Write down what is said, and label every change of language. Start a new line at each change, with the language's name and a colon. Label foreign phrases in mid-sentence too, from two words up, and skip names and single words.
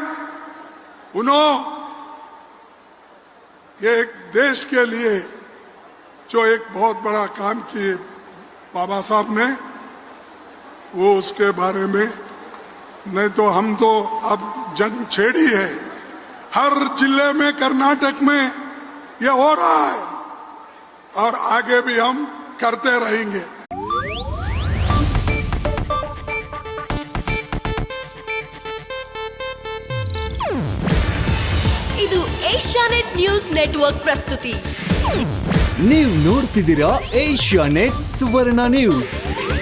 Hindi: एक देश के लिए जो एक बहुत बड़ा काम किए बाबा साहब ने, वो उसके बारे में, नहीं तो हम तो अब जंग छेड़ी है। हर जिले में कर्नाटक में ये हो रहा है और आगे भी हम करते रहेंगे।
Kannada: ಇದು ಏಷ್ಯಾನೆಟ್ ನ್ಯೂಸ್ ನೆಟ್ವರ್ಕ್ ಪ್ರಸ್ತುತಿ. ನೀವು ನೋಡ್ತಿದ್ದೀರಾ ಏಷ್ಯಾನೆಟ್ ಸುವರ್ಣ ನ್ಯೂಸ್.